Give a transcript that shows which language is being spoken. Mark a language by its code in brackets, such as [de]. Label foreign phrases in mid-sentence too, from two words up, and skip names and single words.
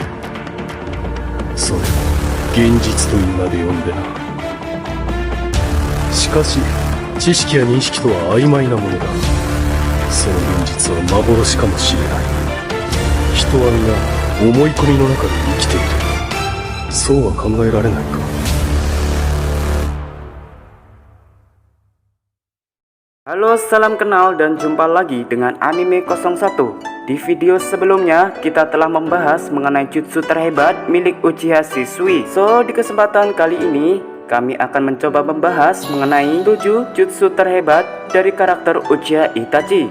[ja] それを現実という名で呼んでな。しかし知識や認識とは曖昧なものだ。その現実は幻かもしれない。人は皆思い込みの中で生きている。そうは考えられないか。 [id] Halo, salam kenal dan jumpa lagi dengan Anime 01. Di video sebelumnya, kita telah membahas mengenai jutsu terhebat milik Uchiha Shisui. So, di kesempatan kali ini, kami akan mencoba membahas mengenai 7 jutsu terhebat dari karakter Uchiha Itachi.